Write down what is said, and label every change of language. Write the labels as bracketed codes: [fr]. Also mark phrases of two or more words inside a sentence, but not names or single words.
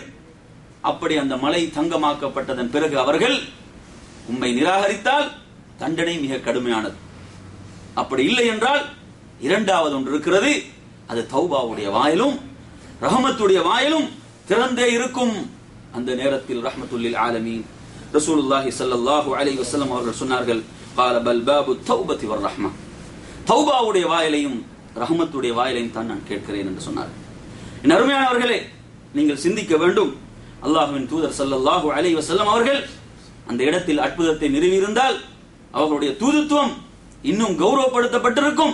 [ta] அப்படி அந்த மலை தங்கமாக்கப்பட்டதன் பிறகு அவர்கள் உம்மை நிராகரித்தால் தண்டனை மிக கடுமையானது. அப்படி இல்லை என்றால் இரண்டாவது ஒன்று இருக்கிறது, அது தௌபாவுடைய வாயிலும் ரஹமத்துடைய வாயிலும் திறந்தே இருக்கும். அந்த நேரத்தில் [ar] رحمة العالمين رسول الله صلى الله عليه وسلم [ta] அவர்கள் சொன்னார்கள், [ar] قال بل باب التوبة والرحمة, [ta] தௌபாவுடைய வாயிலையும் ரஹமத்துடைய வாயிலையும் தான் நான் கேட்கிறேன் என்று சொன்னார். என் அருமையானவர்களே, நீங்கள் சிந்திக்க வேண்டும். அல்லாஹ்வின் தூதர் [ar] صلى الله عليه وسلم [ta] அவர்கள் அந்த இடத்தில் அற்புதத்தை நிறுவியிருந்தால் அவர்களுடைய தூதுத்துவம் இன்னும் கௌரவப்படுத்தப்பட்டிருக்கும்.